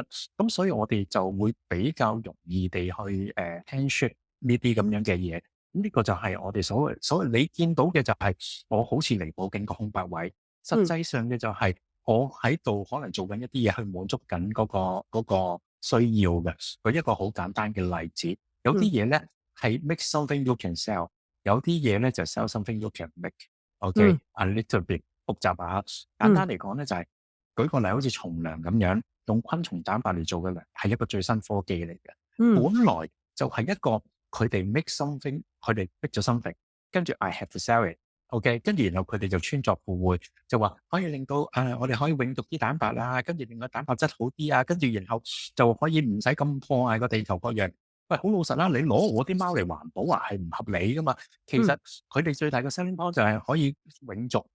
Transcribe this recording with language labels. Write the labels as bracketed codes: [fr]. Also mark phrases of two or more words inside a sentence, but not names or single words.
[yue] 咁所以我哋就會比較容易地去handshake 呢啲咁樣嘅嘢。呢個就係我哋所謂你見到嘅就係我好似彌補緊個空白位，實際上嘅就係我喺度可能做緊一啲嘢去滿足緊嗰個需要嘅。舉一個好簡單嘅例子，有啲嘢咧係 [en] make something you can sell， [yue] 有啲嘢咧就 [en] sell something you can make。 OK，a little bit [yue] 複雜啊。簡單嚟講咧就係。舉個例，好似蟲糧咁樣，用昆蟲蛋白嚟做嘅糧，係一個最新科技嚟嘅。本來就係一個佢哋 [en] make something， [yue] 佢哋 make 咗 something， 跟住 [en] I have to sell it，OK， [yue] 跟住然後佢哋就穿鑿附會，就話可以令到我哋可以永續啲蛋白啊，跟住令個蛋白質好啲啊，跟住然後就可以唔使咁破壞個地球各樣。喂，好老實啦，你攞我啲貓嚟環保啊，係唔合理噶嘛？其實佢哋最大嘅 [en] selling point [yue] 就係可以永續。